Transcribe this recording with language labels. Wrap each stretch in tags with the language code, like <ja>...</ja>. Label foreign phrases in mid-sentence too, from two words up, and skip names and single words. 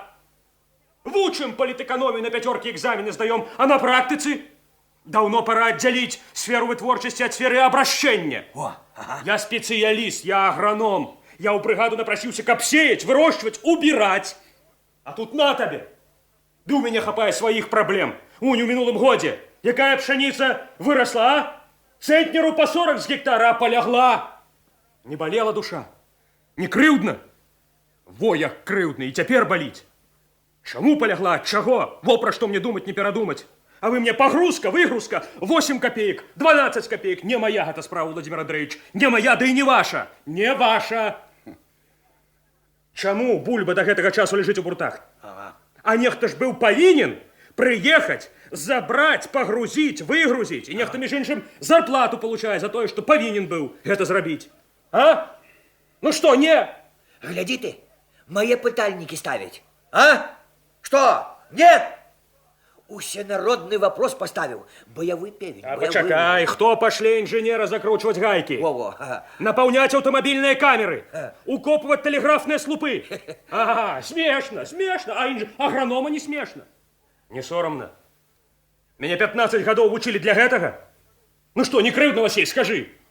<ru>В учим политэкономию на 5 экзамены сдаем, а на практике Давно пора отделить сферу вытворчасці от сферы обращения. Я специалист, я агроном. Я у бригаду напросился каб сеять, выращивать, убирать. А тут на тебе. Да у меня хапае своих проблем.</ru> <be>Унь, у минулым годе. Якая пшеница выросла, а?</be> <ru>Центнеру по 40 с гектара, а полягла.</ru> <be>Не болела душа. Не крыўдна. Во як крыўдна, і цяпер баліць. Чаму полягла, ад чаго? Во пра што мне думаць, не перадумаць.</be> <ru>А вы мне погрузка, выгрузка, 8 копеек, 12 копеек.</ru> <be>Не моя гэта справа, Владимир Андреевич. Не моя, да і не ваша. Не ваша. Чаму бульба до гэтага часу ляжыць у буртах? А нехта ж быў павінен прыехаць, забраць, пагрузіць, выгрузіць. І нехта, між іншым, зарплату получае за тое, што павінен быў гэта зрабіць.</be> <ru>А? Ну што, не? Гляди ты, мои пытальники ставить. А? Что? Нет? Усенародный вопрос поставил.</ru> <be>Боевой певень.</be> <ru>А почакай, хто пашле инженера закручивать гайки? Во-во. Наполнять автомобильные камеры. Укопывать телеграфные слупы. Ага, смешно, смешно. А агронома не смешно.</ru> <be>Не соромно.</be> <ru>Меня 15 годов учили для гэтага. Ну что, не крыўдна, Василь, скажи.</ru>